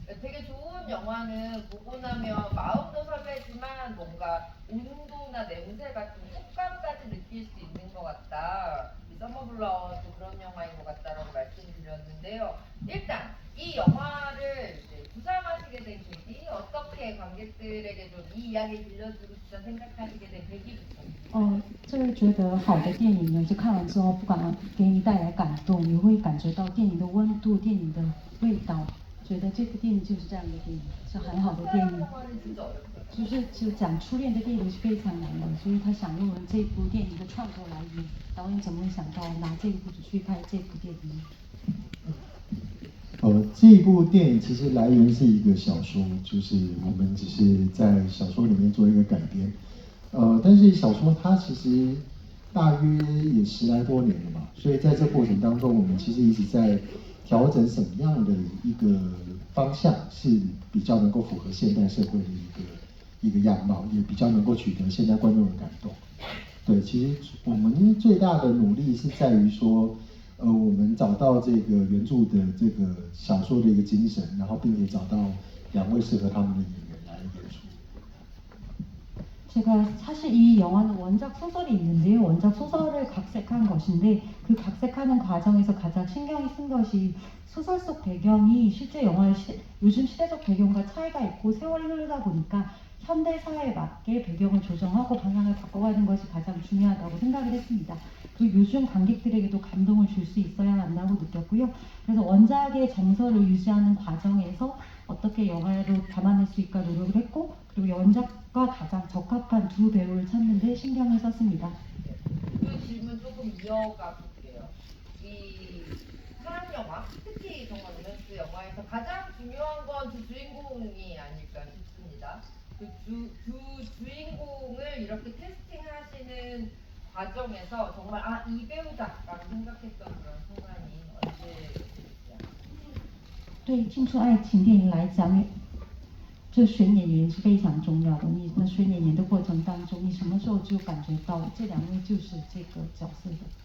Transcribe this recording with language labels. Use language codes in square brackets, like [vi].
[ko] 되게 좋은 영화는 보고 나면 마음도 설레지만 뭔가 온도나 냄새 같은 촉감까지 느낄 수 있는 것 같다. 이 서머블라워도 그런 영화인 것 같다라고 말씀드렸는데요. 일단 이 영화를 구상하시게 된 계기, 어떻게 관객들에게 좀 이 이야기 들려주고 싶다 생각하시게 된 계기부터. [zh] 这个觉得好的电影呢，就看完之后，不管给你带来感动，你会感觉到电影的温度、电影的味道，觉得这部电影就是这样的电影，是很好的电影。就讲初恋的电影是非常难的，所以他想用了这部电影的创作来源，导演怎么会想到拿这部去拍这部电影？这部电影其实来源是一个小说，就是我们只是在小说里面做一个改编。但是小说它其实大约也10来多年了嘛，所以在这过程当中，我们其实一直在调整什么样的一个方向是比较能够符合现代社会的一个样貌，也比较能够取得现代观众的感动。对，其实我们最大的努力是在于说。我们找到这个原著的这个小说的一个精神，然后并且找到2位适合他们的演员来演出。 [ko] 제가 사실 이 영화는 원작 소설이 있는데요. 원작 소설을 각색한 것인데, 그 각색하는 과정에서 가장 신경이 쓴 것이 소설 속 배경이 실제 영화의 요즘 시대적 배경과 차이가 있고 세월이 흐르다 보니까 현대 사회에 맞게 배경을 조정하고 방향을 바꿔가는 것이 가장 중요하다고 생각을 했습니다. 그리고 요즘 관객들에게도 감동을 줄 수 있어야 한다고 느꼈고요. 그래서 원작의 정서를 유지하는 과정에서 어떻게 영화로 담아낼 수 있을까 노력을 했고, 그리고 원작과 가장 적합한 두 배우를 찾는 데 신경을 썼습니다. 그 질문 조금 이어가 볼게요. 이 사랑 영화, 특히 정말 로맨스 영화에서 가장 중요한 건 두 주인공이 아닐까 싶습니다. 그 주인공을 이렇게 캐스팅하시는 과정에서 정말 이 배우다라고 생각했던 그런 순간이 언제였어요? [zh] 对青春爱情电影来讲，这选演员是非常重要的。你在选演员的过程当中，你什么时候就感觉到这2位就是这个角色的？